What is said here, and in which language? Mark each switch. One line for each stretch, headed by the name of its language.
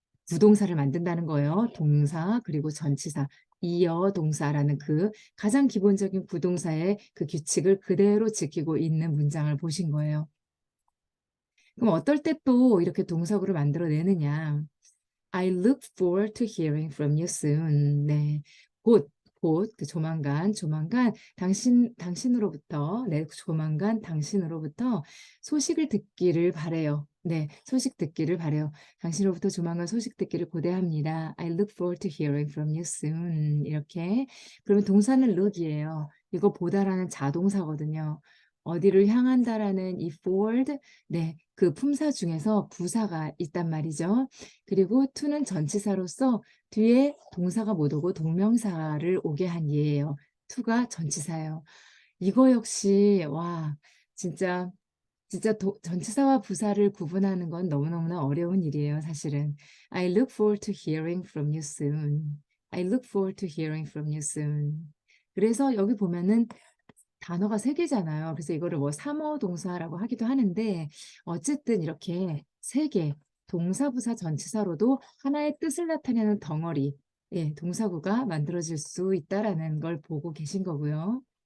Korean: 부동사를 만든다는 거예요. 동사 그리고 전치사. 이어 동사라는 그 가장 기본적인 부동사의 그 규칙을 그대로 지키고 있는 문장을 보신 거예요. 그럼 어떨 때 또 이렇게 동사구를 만들어내느냐.
English: I look forward to hearing from you soon.
Korean: 네. 그 조만간, 당신으로부터, 네, 조만간 당신으로부터 소식을 듣기를 바래요. 네, 소식 듣기를 바래요. 당신으로부터 조만간 소식 듣기를 고대합니다.
English: I look forward to hearing from you soon.
Korean: 이렇게. 그러면 동사는 look이에요. 이거 보다라는 자동사거든요. 어디를 향한다라는 이 forward, 네, 그 품사 중에서 부사가 있단 말이죠. 그리고 to는 전치사로서 뒤에 동사가 못 오고 동명사를 오게 한 예예요. to가 전치사예요. 이거 역시 와 진짜 전치사와 부사를 구분하는 건 너무너무나 어려운 일이에요, 사실은.
English: I look forward to hearing from you soon. I look forward to hearing from you soon.
Korean: 그래서 여기 보면은 단어가 세 개잖아요. 그래서 이거를 뭐 삼어 동사라고 하기도 하는데 어쨌든 이렇게 세 개, 동사, 부사, 전치사로도 하나의 뜻을 나타내는 덩어리, 예, 동사구가 만들어질 수 있다라는 걸 보고 계신 거고요.